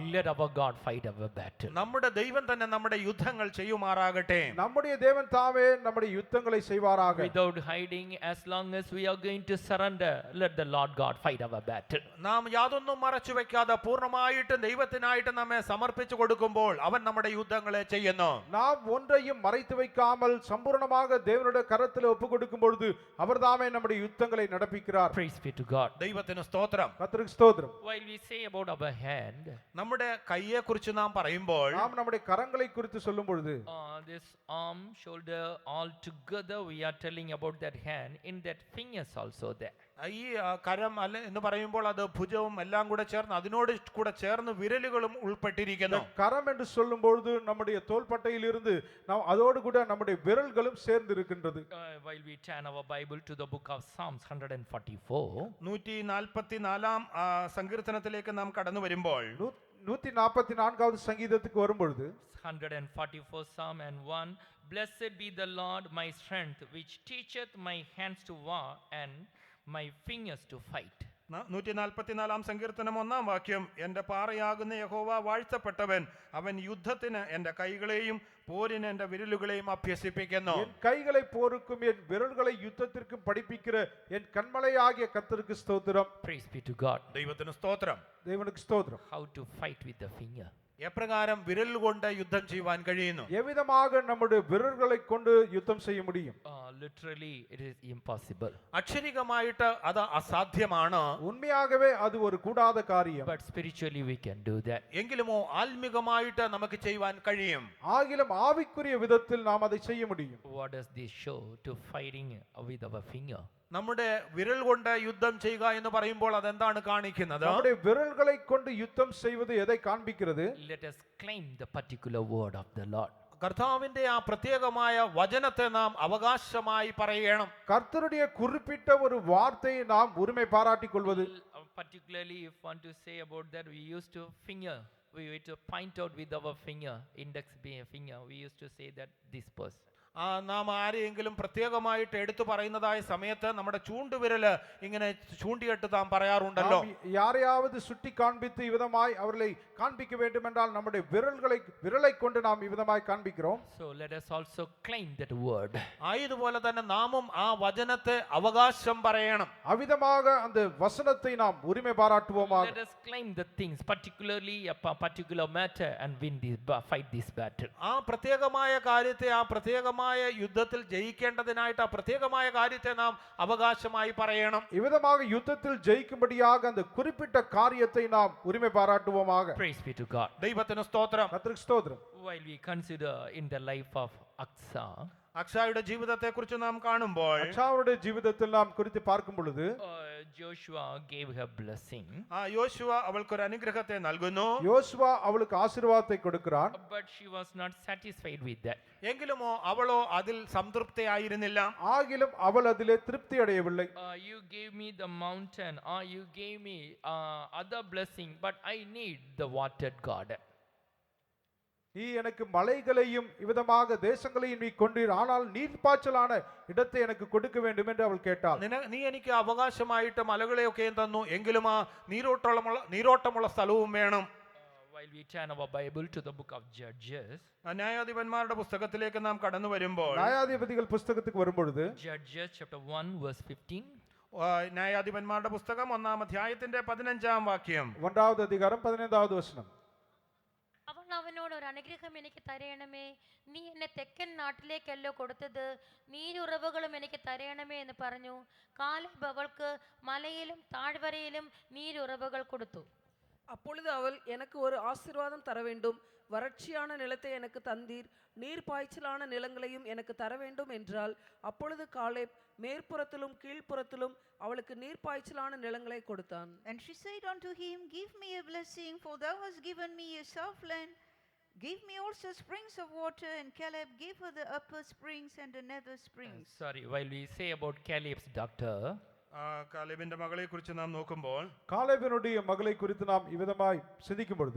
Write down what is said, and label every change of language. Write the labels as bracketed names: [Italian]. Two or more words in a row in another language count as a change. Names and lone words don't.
[English] Let our God fight our battle. [Malayalam] നമ്മുടെ ദൈവം തന്നെ നമ്മുടെ യുദ്ധങ്ങൾ ചെയ്യുമാറാകട്ടെ. [Tamil] நம்முடைய தேவன் தாமே நம்முடைய யுத்தங்களை செய்வாராக. [English] Without hiding, as long as we are going to surrender, let the Lord God fight our battle. [Malayalam] നാം യാതൊന്നും മറച്ചു വെക്കാതെ പൂർണ്ണമായിട്ടും ദൈവത്തിനായിട്ട് നമ്മെ സമർപ്പിച്ചു കൊടുക്കുമ്പോൾ അവൻ നമ്മുടെ യുദ്ധങ്ങളെ ചെയ്യുന്നു. [Tamil] நாம் ஒன்றையும் மறைத்து வைக்காமல் சம்பூர்ணமாக தேவனுடைய கரத்தில் ஒப்பு கொடுக்கும் பொழுது அவர் தாமே நம்முடைய யுத்தங்களை நடப்பிக்கிறார். [English] Praise be to God. [Malayalam] ദൈവത്തിന് സ്തോത്രം. [Tamil] கர்த்தருக்கு ஸ்தோத்திரம். [English] While we say about our hand, [Malayalam] നമ്മുടെ കൈയെ കുറിച്ച് നാം പറയുമ്പോൾ [Tamil] நாம் நம்முடைய കരங்களை குறித்து சொல்லும் பொழுது [English] this arm, shoulder, all together we are telling about that hand. In that fingers also there. [Malayalam] ഈ കരം അല്ല എന്ന് പറയുമ്പോൾ അത് ഭുജവും എല്ലാം കൂടെ ചേർന്ന് അതിനോട് കൂടെ ചേർന്ന് വിരലുകളും ഉൾപ്പെട്ടിരിക്കുന്നു. [Tamil] கரம் என்று சொல்லும் பொழுது நம்முடைய தோள்பட்டையில் இருந்து நாம் அதோடு கூட நம்முடைய விரல்களும் சேர்ந்து இருக்கின்றது. [English] While we turn our Bible to the book of Psalms 144, [Malayalam] 144-ാം സങ്കീർത്തനത്തിലേക്ക് നാം കടന്നു വരുമ്പോൾ [Tamil] 144வது சங்கீதத்துக்கு வரும்பொழுது [English] 144 Psalm and 1, Blessed be the Lord my strength, which teacheth my hands to war and my fingers to fight. [Malayalam] 144 സങ്കീർത്തനം 1-ാം വാക്യം, എൻ്റെ പാറയാകുന്ന യഹോവ വാഴ്ത്തപ്പെട്ടവൻ, അവൻ യുദ്ധത്തിന് എൻ്റെ കൈകളെയും പോരിന് എൻ്റെ വിരലുകളെയും അഭ്യസിപ്പിക്കുന്നു. [Tamil] என் கைகளை போருக்கும் என் விரல்களை யுத்தத்திற்கும் படிப்பிக்கிற என் கண்மலையாகிய கர்த்தருக்கு ஸ்தோத்திரம். [English] Praise be to God. [Malayalam] ദൈവത്തിന് സ്തോത്രം. [Tamil] தேவனுக்கு ஸ்தோத்திரம். [English] How to fight with the finger. [Malayalam] എപ്രകാരം വിരൽ കൊണ്ട് യുദ്ധം ചെയ്യുവാൻ കഴിയുന്നു? [Tamil] எவ்விதமாக நம்முடைய விரல்களை கொண்டு யுத்தம் செய்ய முடியும்? [English] Literally, it is impossible. [Malayalam] അക്ഷരികമായിട്ട് അത് അസാധ്യമാണ്. [Tamil] உண்மையாகவே அது ஒரு கூடாத காரியம். [English] But spiritually, we can do that. [Malayalam] എങ്കിലുമോ ആത്മികമായിട്ട് നമുക്ക് ചെയ്യുവാൻ കഴിയും. [Tamil] ஆகிலும் ஆவிக்குரிய விதத்தில் நாம் அதை செய்ய முடியும். [English] What does this show to fighting with our finger? [Malayalam] നമ്മുടെ വിരൽ കൊണ്ട് യുദ്ധം ചെയ്യുക എന്ന് പറയുമ്പോൾ അതെന്താണ് കാണിക്കുന്നത്? [Tamil] நம்முடைய விரல்களை கொண்டு யுத்தம் செய்வது எதை காண்பிக்கிறது? [English] Let us claim the particular word of the Lord. [Malayalam] കർത്താവിന്റെ ആ പ്രത്യേകമായ വചനത്തെ നാം അവകാശമായി പറയണം. [Tamil] கர்த்தருடைய குறிப்பிட்ட ஒரு வார்த்தையை நாம் உரிமை பாராட்டிக் கொள்வது. [English] Particularly, if want to say about that, we used to we used to point out with our finger, index being a finger, we used to say that this person. [Malayalam] നാം ആരെയെങ്കിലും പ്രത്യേകമായിട്ട് എടുത്തു പറയുന്നതായ സമയത്ത് നമ്മുടെ ചൂണ്ടുവിരല് ഇങ്ങനെ ചൂണ്ടിയിട്ട് നാം പറയാറുണ്ടല്ലോ. [Tamil] யாரையாவது சுட்டி காண்பித்து இவ்விதமாய் அவர்களை காண்பிக்க வேண்டும் என்றால் நம்முடைய விரலை கொண்டு நாம் இவ்விதமாய் காண்பிக்கிறோம். [English] So let us also claim that word. [Malayalam] ആയതുപോലെ തന്നെ നാമും ആ വചനത്തെ അവകാശം പറയണം. [Tamil] அவ்விதமாக அந்த வசனத்தை நாம் உரிமை பாராட்டுவோமாக. [English] Let us claim the things, particularly a particular matter, and fight this battle. [Malayalam] ആ പ്രത്യേകമായ കാര്യത്തെ ആ പ്രത്യേകമായ യുദ്ധത്തിൽ ജയിക്കേണ്ടതിനായിട്ട് ആ പ്രത്യേകമായ കാര്യത്തെ നാം അവകാശമായി പറയണം. [Tamil] இவ்விதமாக யுத்தத்தில் ஜெயிக்கும்படியாக அந்த குறிப்பிட்ட காரியத்தை நாம் உரிமை பாராட்டுவோமாக. [English] Praise be to God. [Malayalam] ദൈവത്തിന് സ്തോത്രം. [Tamil] கர்த்தருக்கு ஸ்தோத்திரம். [English] While we consider in the life of Aksa, [Malayalam] അക്ഷായുടെ ജീവിതത്തെ കുറിച്ച് നാം കാണുമ്പോൾ [Tamil] அக்சாவுடைய ஜீவிதத்தில் நாம் குறித்து பார்க்கும் பொழுது [English] Joshua gave her blessing, [Malayalam] യോശുവ അവൾക്കൊരു അനുഗ്രഹത്തെ നൽകുന്നു. [Tamil] யோசுவா அவளுக்கு ஆசீர்வாதத்தை கொடுக்கிறான். [English] but she was not satisfied with that. [Malayalam] എങ്കിലുമോ അവളോ അതിൽ സംതൃപ്തിയായിരുന്നില്ല. [Tamil] ஆகிலும் அவள் அதிலே திருப்தி அடையவில்லை. [English] You gave me the mountain, or you gave me other blessing, but I need the watered garden. [Tamil] நீ எனக்கு மலைகளையும் இவ்விதமாக தேசங்களையும் நீ கொண்டீர், ஆனால் நீர்ப்பாய்ச்சலான இடத்தை எனக்கு கொடுக்க வேண்டும் என்று அவள் கேட்டாள். [Malayalam] നീ എനിക്ക് അവകാശമായിട്ട് മലകളെയൊക്കെയും തന്നു, എങ്കിലും ആ നീരോട്ടമുള്ള സ്ഥലവും വേണം. [English] While we turn our Bible to the book of Judges, [Malayalam] ന്യായാധിപന്മാരുടെ പുസ്തകത്തിലേക്ക് നാം കടന്നു വരുമ്പോൾ [Tamil] நியாயாதிபதிகள் புஸ்தகத்துக்கு வரும்பொழுது [English] Judges chapter 1 verse 15, [Malayalam] ന്യായാധിപന്മാരുടെ പുസ്തകം 1-ാം അധ്യായത്തിന്റെ 15-ാം വാക്യം. [Tamil] 1வது அதிகாரம் 15வது வசனம். [Malayalam] അവൻ അവനോട് ഒരു അനുഗ്രഹം എനിക്ക് തരയണമേ, നീ എന്നെ തെക്കൻ നാട്ടിലേക്കല്ലോ കൊടുത്തത്, നീരുറവുകളും എനിക്ക് തരയണമേ എന്ന് പറഞ്ഞു. കാലേബ് അവൾക്ക് മലയിലും താഴ്വരയിലും നീരുറവുകൾ കൊടുത്തു. [Tamil] அப்பொழுது அவள், எனக்கு ஒரு ஆசீர்வாதம் தர வேண்டும், வறட்சியான நிலத்தை எனக்கு தந்தீர், நீர் பாய்ச்சலான நிலங்களையும் எனக்கு தர வேண்டும் என்றால், அப்பொழுது காலேப் மேற்புறத்திலும் கீழ்ப்புறத்திலும் அவளுக்கு நீர் பாய்ச்சலான நிலங்களை கொடுத்தான். [English] And she said unto him, Give me a blessing, for thou hast given me a soft land. Give me also springs of water. And Caleb gave her the upper springs and the nether springs. sorry, while we say about Caleb's daughter, [Malayalam] കാലേബിന്റെ മകളെ കുറിച്ച് നാം നോക്കുമ്പോൾ [Tamil] காலேபினுடைய மகளை குறித்து நாம் இவ்விதமாய் சிந்திக்கும் பொழுது